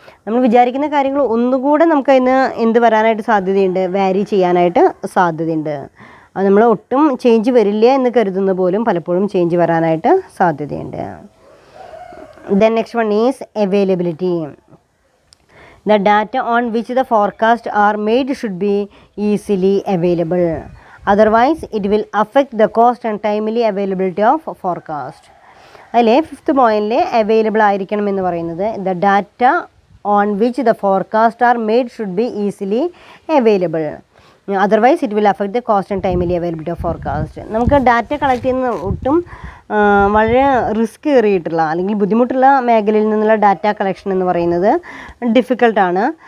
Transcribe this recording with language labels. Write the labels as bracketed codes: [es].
[ml] നമ്മൾ വിചാരിക്കുന്ന കാര്യങ്ങൾ ഒന്നുകൂടെ നമുക്കതിന് എന്ത് വരാനായിട്ട് സാധ്യതയുണ്ട്? വാരി ചെയ്യാനായിട്ട് സാധ്യതയുണ്ട്. അത് നമ്മൾ ഒട്ടും ചേഞ്ച് വരില്ല എന്ന് കരുതുന്ന പോലും പലപ്പോഴും ചേഞ്ച് വരാനായിട്ട് സാധ്യതയുണ്ട്. [en] Then next one is availability. The data on which the forecasts are made should be easily available. Otherwise, it will affect the cost and timely availability of forecast. [ml] അതിലെ ഫിഫ്ത്ത് പോയിന്റിൽ available ആയിരിക്കണം എന്ന് പറയുന്നത് [en] The data on which the forecast are made should be easily available. Otherwise it will affect the cost and timely availability of forecast. [ml] നമുക്ക് data collect ചെയ്യുന്ന ഒട്ടും വളരെ risk ഏറിയിട്ടുള്ള അല്ലെങ്കിൽ ബുദ്ധിമുട്ടുള്ള മേഖലയിൽ നിന്നുള്ള ഡാറ്റ കളക്ഷൻ എന്ന് പറയുന്നത് ഡിഫിക്കൽട്ടാണ്.